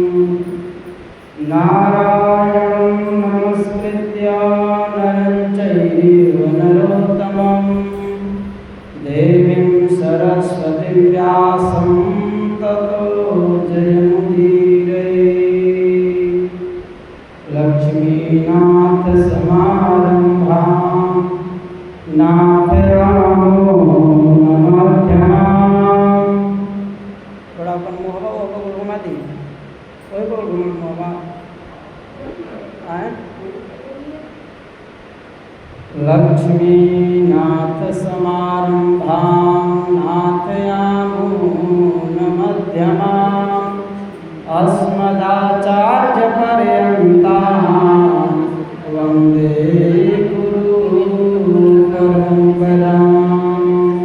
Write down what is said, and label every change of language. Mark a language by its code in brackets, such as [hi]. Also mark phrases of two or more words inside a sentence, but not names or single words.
[sa] नारायणं नमस्कृत्य नरं चैव नरोत्तमं देवीं सरस्वतीं व्यासं ततो जयमुदीरये। लक्ष्मीनाथसमारम्भां नाथयामुनमध्यमाम्। [hi] थोड़ा अपन मोहबा वो को घुमा दी, कोई को घुमा मोहबा आए। [sa] लक्ष्मीनाथसमारम्भां नाथयामुनमध्यमाम् अस्मदाचार्यपर्यन्तां वन्दे गुरुपरम्पराम्।